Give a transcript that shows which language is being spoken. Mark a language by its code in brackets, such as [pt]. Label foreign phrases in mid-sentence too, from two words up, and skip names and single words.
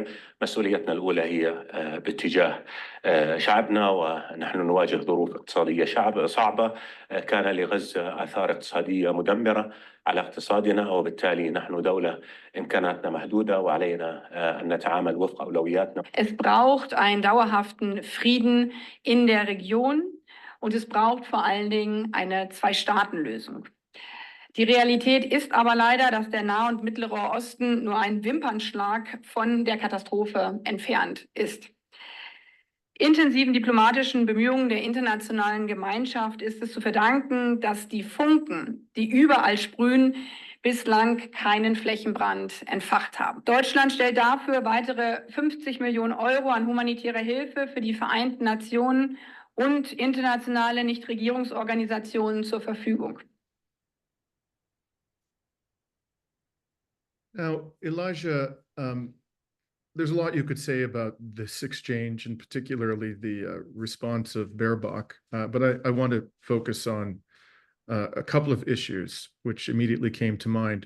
[ar] مسؤوليتنا الأولى هي باتجاه شعبنا ونحن نواجه ظروف اقتصادية صعبة. كان لغزة آثار اقتصادية مدمرة على اقتصادنا وبالتالي نحن دولة إمكاناتنا محدودة وعلينا أن نتعامل وفق أولوياتنا. [de] Es braucht einen dauerhaften Frieden in der Region und es braucht vor allen Dingen eine Zwei-Staaten-Lösung. Die Realität ist aber leider, dass der Nahe und Mittlere Osten nur ein Wimpernschlag von der Katastrophe entfernt ist. Intensiven diplomatischen Bemühungen der internationalen Gemeinschaft ist es zu verdanken, dass die Funken, die überall sprühen, bislang keinen Flächenbrand entfacht haben. Deutschland stellt dafür weitere 50 Millionen Euro an humanitärer Hilfe für die Vereinten Nationen und internationale Nichtregierungsorganisationen zur Verfügung. [en] Now, Elijah, there's a lot you could say about this exchange and particularly the response of Baerbock, but I want to focus on a couple of issues which immediately came to mind.